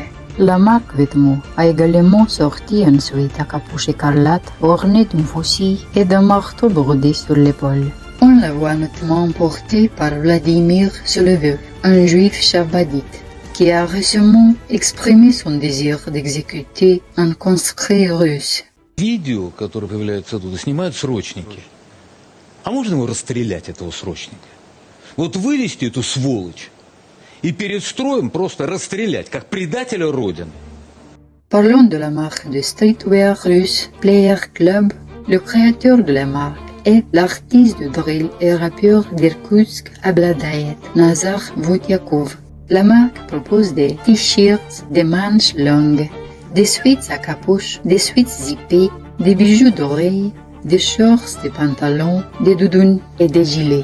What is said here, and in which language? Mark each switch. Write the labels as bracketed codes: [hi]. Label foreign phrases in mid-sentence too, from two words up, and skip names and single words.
[fr] La marque Vêtements a également sorti ensuite à capuche écarlate ornée d'une faucille et d'un marteau brodé sur l'épaule. On la voit notamment portée par Vladimir Soloviev, un juif chabadite, qui a récemment exprimé son désir d'exécuter un conscrit russe. [ru] Видео, которое появляется оттуда, снимают срочники. А можно его расстрелять, этого срочника? Вот вывести эту сволочь и перед строем просто расстрелять, как предателя Родины. [fr] Parlons de la marque de streetwear russe Player Club. Le créateur de la marque est l'artiste de drill et rappeur d'Irkoutsk Abladayet, Nazar Voutiakov. La marque propose des t-shirts, des manches longues, des sweats à capuche, des sweats zippés, des bijoux d'oreilles, des shorts, des pantalons, des doudounes et des gilets.